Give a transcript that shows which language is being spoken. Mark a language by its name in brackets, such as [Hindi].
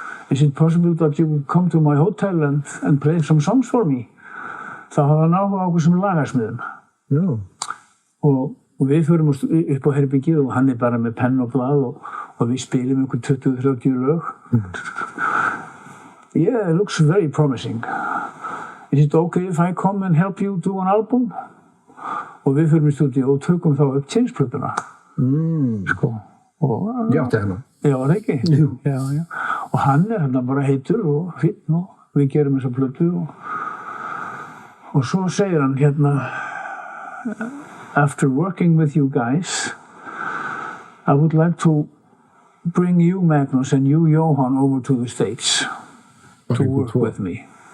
[English] Is it possible that you come to my hotel and play some songs for me? [Icelandic] Þá hafði hann áhuga á okkur sem lagarsmiðum. Já. Og við förum upp á herbyggið og hann bara með penn og blað og við spilum einhver 20-30 lög. [English] Yeah, it looks very promising. Is it okay if I come and help you do an album? [Icelandic] Og við förum í stúdíu og tökum þá upp Change-plötuna. Sko. Já, þetta er hann. Já, var það ekki? Jú. Já. Og hann hérna bara heitur og fínn og við gerum þessa plötu og svo segir hann hérna After working with you guys, I would like to bring you, Magnús, and you, Jóhann, over to the States to work with me.